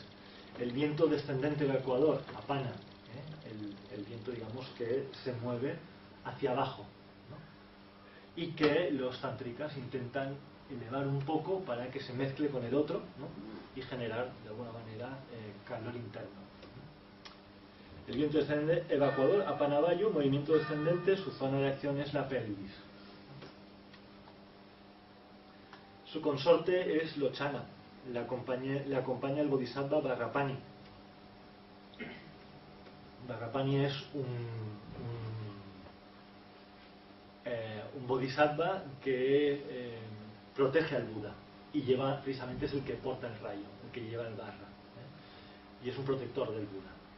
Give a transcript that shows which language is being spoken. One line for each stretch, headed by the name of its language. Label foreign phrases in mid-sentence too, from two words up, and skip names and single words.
Spanish: El viento descendente evacuador, apana, el viento, digamos, que se mueve hacia abajo, ¿no? Y que los tantricas intentan elevar un poco para que se mezcle con el otro, ¿no? Y generar de alguna manera calor interno. El viento descendente evacuador,
Sanskrit: अपान वायु,
Spanish: movimiento descendente, su zona de acción es la pelvis. Su consorte es Lochana, le acompaña el Bodhisattva Vajrapani. Vajrapani es un Bodhisattva que protege al Buda y precisamente es el que porta el rayo, el que lleva el Vajra, y es un protector del Buda.